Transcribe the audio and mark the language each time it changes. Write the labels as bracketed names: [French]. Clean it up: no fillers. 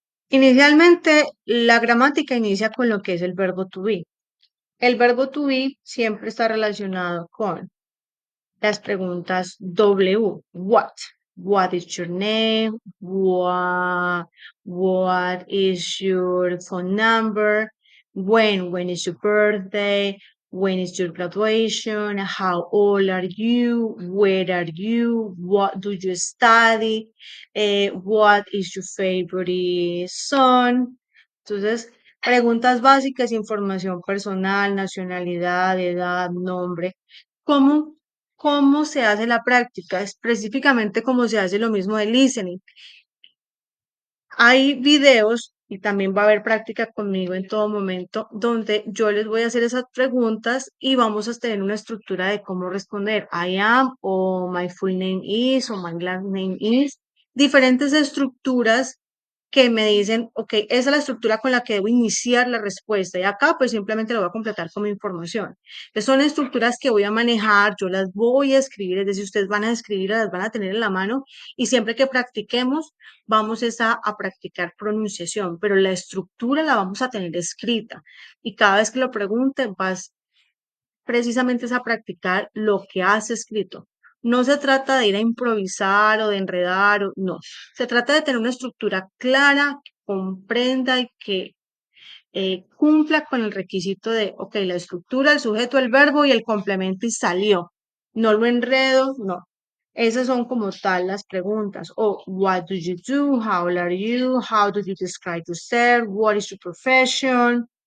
[Spanish] Inicialmente, la gramática inicia con lo que es el verbo to be. El verbo to be siempre está relacionado con las preguntas W. [English] What? What is your name? What is your phone number? When is your birthday? When is your graduation? How old are you? Where are you? What do you study? What is your favorite song? [Spanish] Entonces, preguntas básicas, información personal, nacionalidad, edad, nombre. ¿Cómo ¿Cómo se hace la práctica? Específicamente cómo se hace lo mismo de listening. Hay videos y también va a haber práctica conmigo en todo momento donde yo les voy a hacer esas preguntas y vamos a tener una estructura de cómo responder. [English] I am o my full name is o my last name is. [Spanish] Diferentes estructuras que me dicen, ok, esa es la estructura con la que debo iniciar la respuesta y acá pues simplemente lo voy a completar con mi información. Entonces, son estructuras que voy a manejar, yo las voy a escribir, es decir, ustedes van a escribir, las van a tener en la mano y siempre que practiquemos vamos a practicar pronunciación, pero la estructura la vamos a tener escrita y cada vez que lo pregunten vas precisamente es a practicar lo que has escrito. No se trata de ir a improvisar o de enredar, no. Se trata de tener una estructura clara, que comprenda y que cumpla con el requisito de, ok, la estructura, el sujeto, el verbo y el complemento y salió. No lo enredo, no. Esas son como tal las preguntas. [English] O, what do you do? How old are you? How do you describe yourself? What is your profession?